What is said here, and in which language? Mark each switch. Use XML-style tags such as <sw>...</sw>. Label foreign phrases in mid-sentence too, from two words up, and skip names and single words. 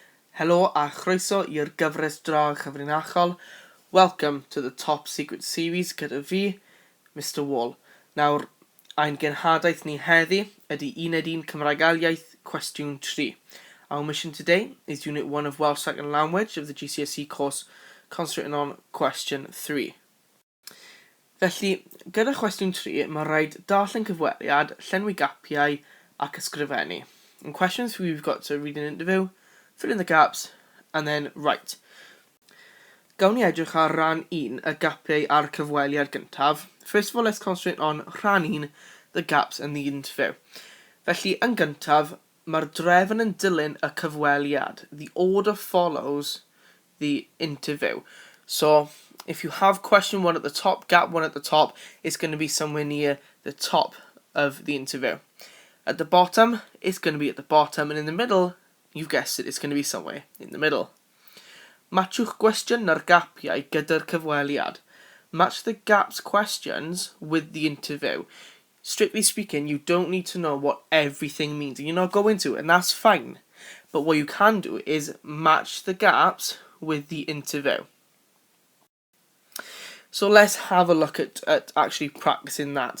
<cy>Helo a chroeso i'r gyfres dra chyfrinachol.</cy> <en>Welcome to the Top Secret Series</en> <cy>gyda fi,</cy> <en>Mr Wall.</en> <cy>Nawr, ein genhadaeth ni heddi ydy Uned 1 Cymraeg iaith Cwestiwn 3.</cy> <en>Our mission today is Unit 1 of Welsh Second Language of the GCSE course concentrating on Question 3.</en> <cy>Felly, gyda Cwestiwn 3, mae rhaid darllen cyfweliad, llenwi gapiau ac ysgrifennu.</cy> <en>In Question 3, we've got to read an interview, fill in the gaps, and then write.</en> <cy>Gawn ni edrych ar ran 1, y gapiau a'r cyfweliad gyntaf.</cy> <en>First of all, let's concentrate on ran 1, the gaps and the interview.</en> <cy>Felly, yn gyntaf, mae'r drefn yn dilyn y cyfweliad.</cy> <en>The order follows the interview. So, if you have question 1 at the top, gap 1 at the top, it's going to be somewhere near the top of the interview. At the bottom, it's going to be at the bottom, and in the middle, you've guessed it, it's going to be somewhere in the middle.</en> <cy>Matchwch gwestiwn na'r gapiau gyda'r cyfweliad.</cy> <en>Match the gaps questions with the interview. Strictly speaking, you don't need to know what everything means, and you're not going to, and that's fine. But what you can do is match the gaps with the interview. So let's have a look at actually practicing that.</en>